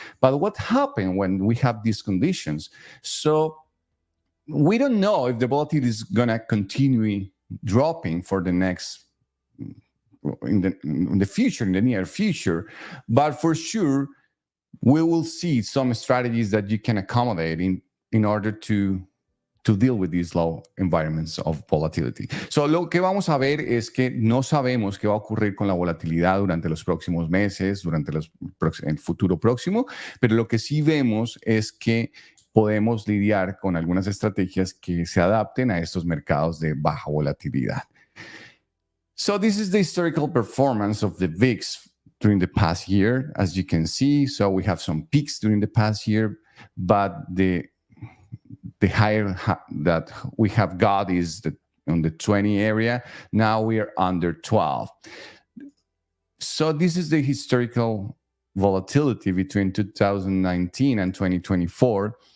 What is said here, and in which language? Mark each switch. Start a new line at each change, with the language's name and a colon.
English: But what happened when we have these conditions? So we don't know if the volatility is going to continue dropping for the next, in the future, in the near future. But for sure, we will see some strategies that you can accommodate in order to deal with these low environments of volatility.
Spanish: So lo que vamos a ver es que no sabemos qué va a ocurrir con la volatilidad durante los próximos meses, durante el futuro próximo, pero lo que sí vemos es que podemos lidiar con algunas estrategias que se adapten a estos mercados de baja volatilidad.
English: So this is the historical performance of the VIX during the past year, as you can see. So we have some peaks during the past year, but the higher that we have got is on the 20 area. Now we are under 12. So this is the historical volatility between 2019 and 2024.